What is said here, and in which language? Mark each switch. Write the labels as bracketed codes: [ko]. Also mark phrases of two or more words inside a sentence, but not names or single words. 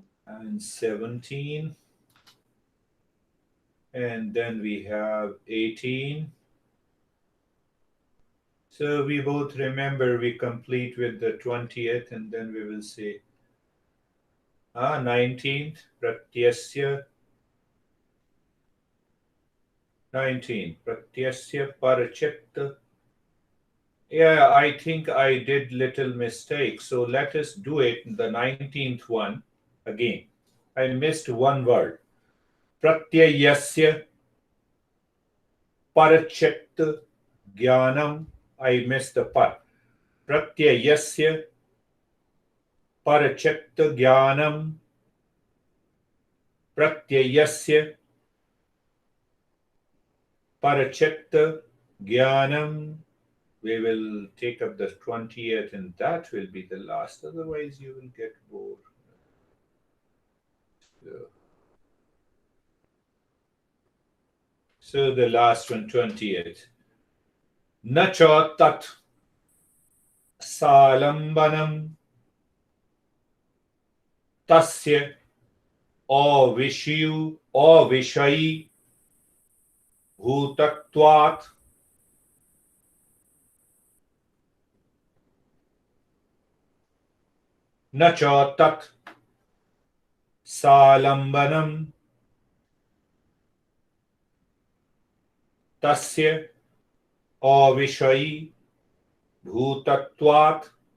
[en] And 17. And then we have 18. So we both remember we complete with the 20th, and then we will say 19th, [sa] pratyasya. 19, pratyasya parachitta. [en] Yeah, I think I did little mistake. So let us do it, the 19th one again. I missed one word. [sa] Pratyayasya parachitta jnanam. [en] I missed the par. [sa] Pratyayasya parachitta jnanam. Pratyayasya parachitta jnanam. [en] We will take up the 20th, and that will be the last. Otherwise, you will get bored. So the last one, 20th. [sa] Nacha tat salambanam tasya avishayi bhutatvat nacha tat salambanam tasya avishayi bhutatvat